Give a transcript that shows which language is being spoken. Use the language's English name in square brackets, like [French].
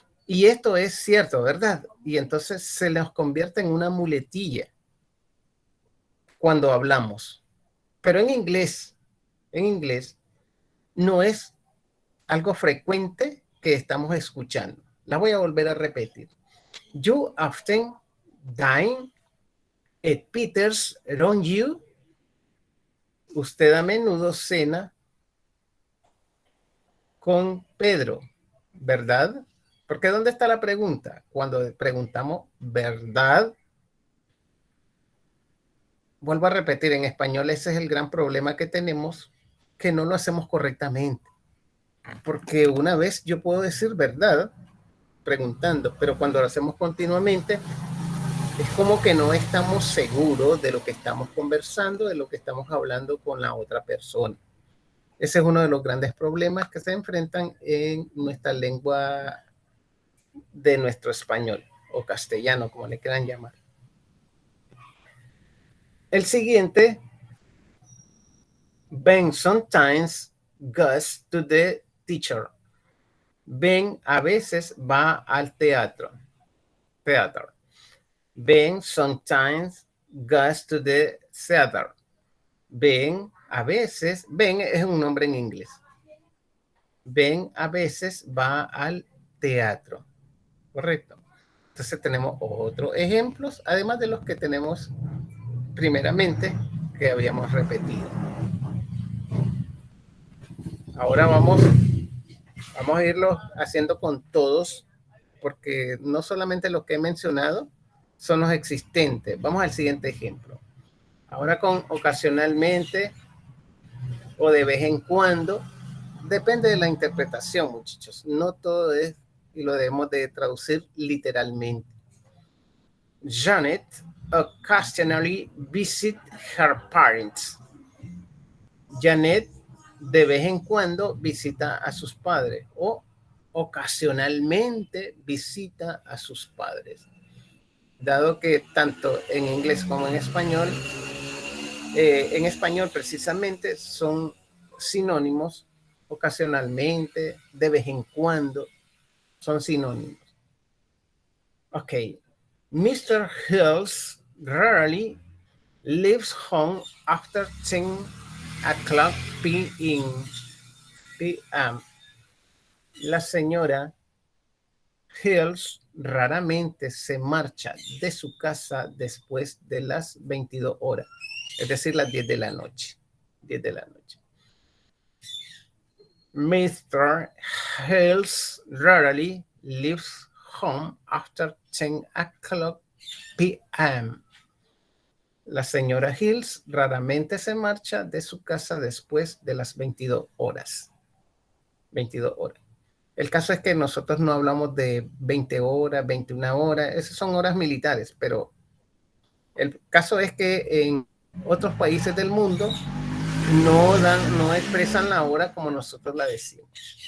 [Spanish] Y esto es cierto, ¿verdad? Y entonces se nos convierte en una muletilla cuando hablamos. Pero en inglés no es algo frecuente que estamos escuchando. La voy a volver a repetir. [English] You often dine at Peter's, don't you? [Spanish] Usted a menudo cena con Pedro, ¿verdad? Porque ¿dónde está la pregunta? Cuando preguntamos ¿verdad? Vuelvo a repetir, en español ese es el gran problema que tenemos, que no lo hacemos correctamente. Porque una vez yo puedo decir verdad preguntando, pero cuando lo hacemos continuamente es como que no estamos seguros de lo que estamos conversando, de lo que estamos hablando con la otra persona. Ese es uno de los grandes problemas que se enfrentan en nuestra lengua de nuestro español o castellano, como le quieran llamar. El siguiente, [English] Ben sometimes goes to the teacher. [Spanish] Ben a veces va al teatro. Theater. [English] Ben sometimes goes to the theater. [Spanish] Ben a veces, Ben es un nombre en inglés. Ben a veces va al teatro. Correcto. Entonces tenemos otros ejemplos, además de los que tenemos primeramente que habíamos repetido. Ahora vamos a irlo haciendo con todos, porque no solamente los que he mencionado son los existentes. Vamos al siguiente ejemplo. Ahora con ocasionalmente o de vez en cuando, depende de la interpretación, muchachos. No todo es, y lo debemos de traducir literalmente. [English] Janet occasionally visits her parents. [Spanish] Janet de vez en cuando visita a sus padres o ocasionalmente visita a sus padres. Dado que tanto en inglés como en español precisamente son sinónimos, ocasionalmente, de vez en cuando, son sinónimos. [English] Ok. Mr. Hills rarely leaves home after 10 o'clock p.m. [Spanish] La señora Hills raramente se marcha de su casa después de las 22 horas, es decir, las 10 de la noche. 10 de la noche. [English] Mr. Hills rarely leaves home after 10 o'clock p.m. [Spanish] La señora Hills raramente se marcha de su casa después de las 22 horas. 22 horas. El caso es que nosotros no hablamos de 20 horas, 21 horas, esas son horas militares, pero el caso es que en otros países del mundo no expresan la hora como nosotros la decimos.